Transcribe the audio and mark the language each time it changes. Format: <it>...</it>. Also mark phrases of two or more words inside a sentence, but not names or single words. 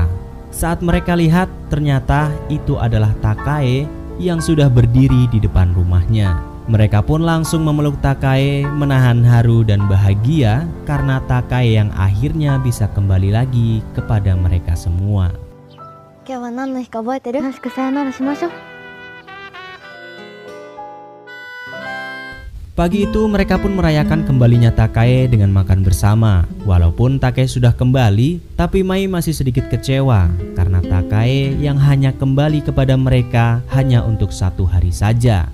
<id>Saat mereka lihat, ternyata itu adalah Takai yang sudah berdiri di depan rumahnya. Mereka pun langsung memeluk Takai, menahan haru dan bahagia karena Takai yang akhirnya bisa kembali lagi kepada mereka semua.</id> <ja>今日は何の日か覚えてる？楽しくさよならしましょう。</ja> <id>Pagi itu mereka pun merayakan kembalinya Takai dengan makan bersama. Walaupun Takai sudah kembali, tapi Mai masih sedikit kecewa karena Takai yang hanya kembali kepada mereka hanya untuk 1 hari saja.</id>